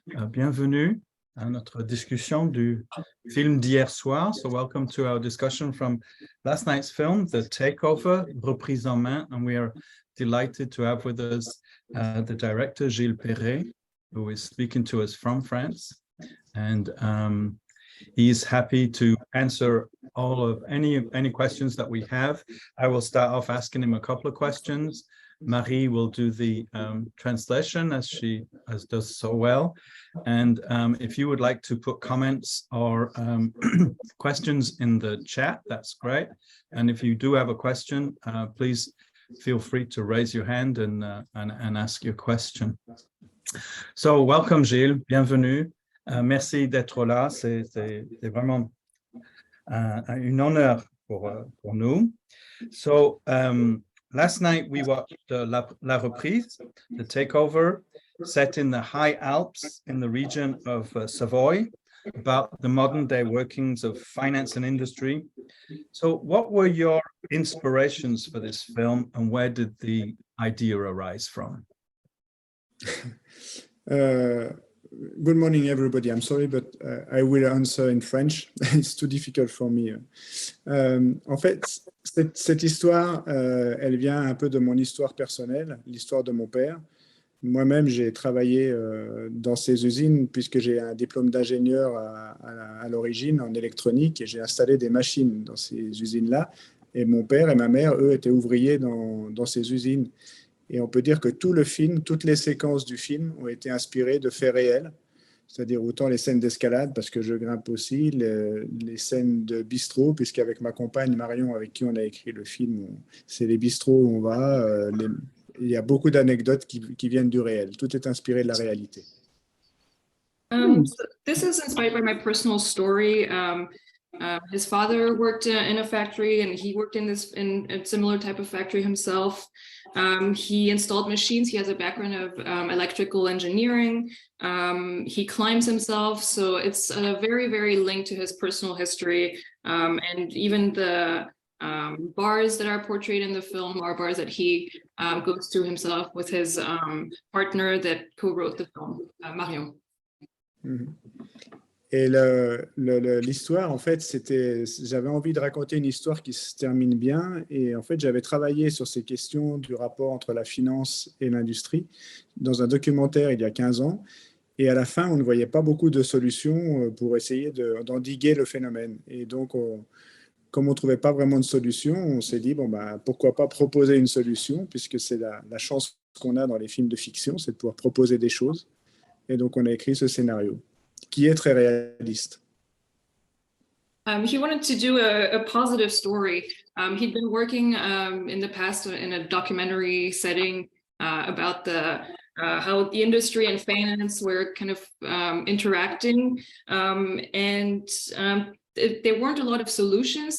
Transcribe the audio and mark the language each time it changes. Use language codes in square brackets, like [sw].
[fr] Bienvenue à notre discussion du film d'hier soir. [en] So welcome to our discussion from last night's film, The Takeover, Reprise en main. And we are delighted to have with us the director, Gilles Perret, who is speaking to us from France. And he is happy to answer all of any questions that we have. I will start off asking him a couple of questions. Marie will do the translation as does so well. And if you would like to put comments or questions in the chat, that's great. And if you do have a question, please feel free to raise your hand and ask your question. So welcome Gilles, bienvenue. [fr] Merci d'être là, c'est vraiment un honneur pour nous. [en] So last night we watched La Reprise, The Takeover, set in the High Alps in the region of Savoy, about the modern day workings of finance and industry. So what were your inspirations for this film and where did the idea arise from? Good morning, everybody. I'm sorry, but I will answer in French. It's too difficult for me. [fr] En fait, cette histoire, elle vient un peu de mon histoire personnelle, l'histoire de mon père. Moi-même, j'ai travaillé dans ces usines puisque j'ai un diplôme d'ingénieur à l'origine en électronique et j'ai installé des machines dans ces usines-là. Et mon père et ma mère, eux, étaient ouvriers dans ces usines. Et on peut dire que tout le film, toutes les séquences du film ont été inspirées de faits réels, c'est-à-dire autant les scènes d'escalade, parce que je grimpe aussi, les scènes de bistrot, puisqu'avec ma compagne Marion, avec qui on a écrit le film, c'est les bistrots où on va. Il y a beaucoup d'anecdotes qui viennent du réel. Tout est inspiré de la réalité. [en] So this is inspired by my personal story. His father worked in a factory and he worked in a similar type of factory himself. He installed machines. He has a background of electrical engineering. He climbs himself. So it's very, very linked to his personal history. And even the bars that are portrayed in the film are bars that he goes to himself with his partner that co-wrote the film, Marion. Mm-hmm. [fr] Et l'histoire, en fait, j'avais envie de raconter une histoire qui se termine bien. Et en fait, j'avais travaillé sur ces questions du rapport entre la finance et l'industrie dans un documentaire il y a 15 ans. Et à la fin, on ne voyait pas beaucoup de solutions pour essayer d'endiguer le phénomène. Et donc, comme on ne trouvait pas vraiment de solution, on s'est dit, bon, bah, pourquoi pas proposer une solution, puisque c'est la chance qu'on a dans les films de fiction, c'est de pouvoir proposer des choses. Et donc, on a écrit ce scénario, qui est très réaliste. [en] He wanted to do a positive story. He'd been working in the past in a documentary setting about how the industry and finance were kind of interacting, and there weren't a lot of solutions.